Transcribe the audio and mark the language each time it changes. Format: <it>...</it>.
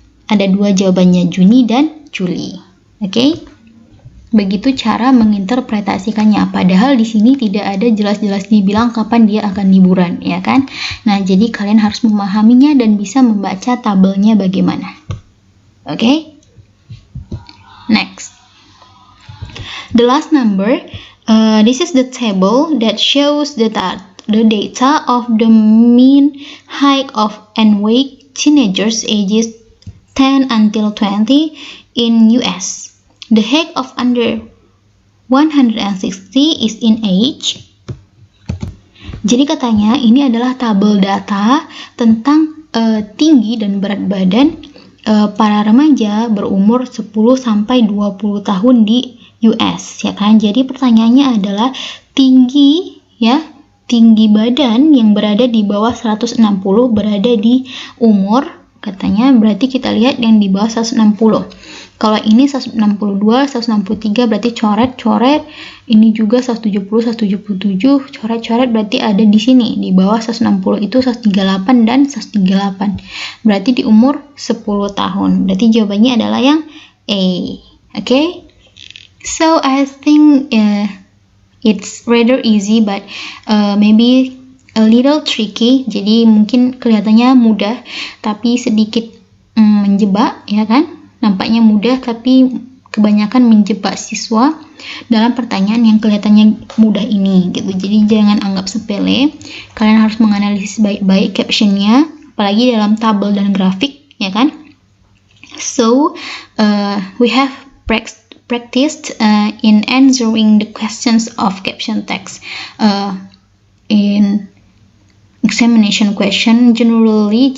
<id>Ada dua jawabannya, Juni dan Juli. Oke? Begitu cara menginterpretasikannya. Padahal di sini tidak ada jelas-jelas dibilang kapan dia akan liburan, ya kan? Nah, jadi kalian harus memahaminya dan bisa membaca tabelnya bagaimana. Oke? Next.</id> <en>The last number, this is the table that shows the data of the mean height of and weight teenagers ages 10 until 20 in US. The height of under 160 is in age.</en> <id>Jadi katanya ini adalah tabel data tentang tinggi dan berat badan para remaja berumur 10 sampai 20 tahun di US, ya kan? Jadi pertanyaannya adalah tinggi badan yang berada di bawah 160 berada di umur, katanya berarti kita lihat yang di bawah 160. Kalau ini 162, 163 berarti coret-coret. Ini juga 170, 177, coret-coret berarti ada di sini. Di bawah 160 itu 138 dan 138. Berarti di umur 10 tahun. Berarti jawabannya adalah yang A.</id> <en>Okay? So I think it's rather easy but maybe a little tricky.</en> <id>Jadi mungkin kelihatannya mudah tapi sedikit menjebak, ya kan? Nampaknya mudah tapi kebanyakan menjebak siswa dalam pertanyaan yang kelihatannya mudah ini gitu. Jadi jangan anggap sepele. Kalian harus menganalisis baik-baik captionnya, apalagi dalam tabel dan grafik, ya kan?</id> <en>So we have practiced in answering the questions of caption text in examination question generally.</en>